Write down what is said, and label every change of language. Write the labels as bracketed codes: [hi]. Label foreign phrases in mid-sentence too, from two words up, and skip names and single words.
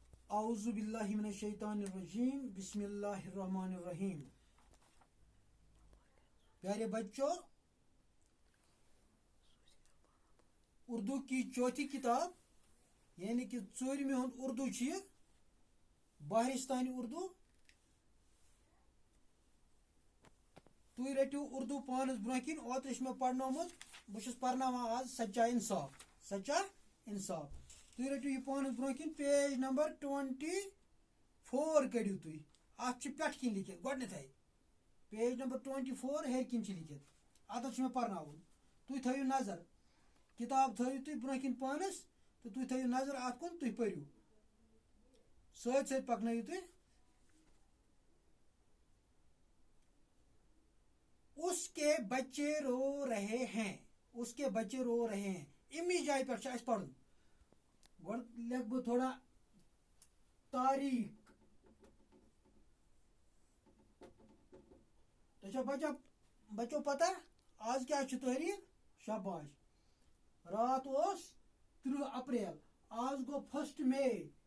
[ar] اعوذ باللہ من الشیطان الرجیم بسم اللہ الرحمن الرحیم. [ur] پیارے بچوں، اردو کی چوتھی کتاب یعنی کہ [ks] ژوٗرمہِ ہُنٛد اردو چھِ یہِ باہرستانی اردو. تُہۍ رٔٹِو اردو پانس برونٛہہ کِنۍ. اوترٕ چھُ مےٚ پرنومُت، بہٕ چھُس پرناوان آز [ur] سچا انصاف. [ks] تُہۍ رٔٹِو یہِ پانس برونٛہہ کِنۍ. پیج نمبر 24 کٔڑِو تُہۍ. اتھ چھِ پٮ۪ٹھٕ کِنۍ لیکھِتھ گۄڈنیٚتھٕے پیج نمبر 24 ہیٚرِ کِنۍ چھِ لیکھِتھ. اتھ چھُ مےٚ پرناوُن. تُہۍ تھٲیِو نظر، کتاب تھٲیِو تُہۍ برونٛہہ کِنۍ پانس تہٕ تُہۍ تھٲیِو نظر اتھ کُن. تُہۍ پٔرِو سۭتۍ سۭتۍ پکنٲیِو تُہۍ. [ur] اس کے بچے رو رہے ہیں. اس کے بچے رو رہے ہیں. [ks] امی جائے پٮ۪ٹھ چھُ اَسہِ پرُن. گۄڈٕ لیکھٕ بہٕ تھوڑا تاریخ. تۄہہِ چھا بچو پتہ آز کیٛاہ چھُ تٲریخ؟ شاباش. رات اوس 30 اپریل، آز گوٚو 1 مئی.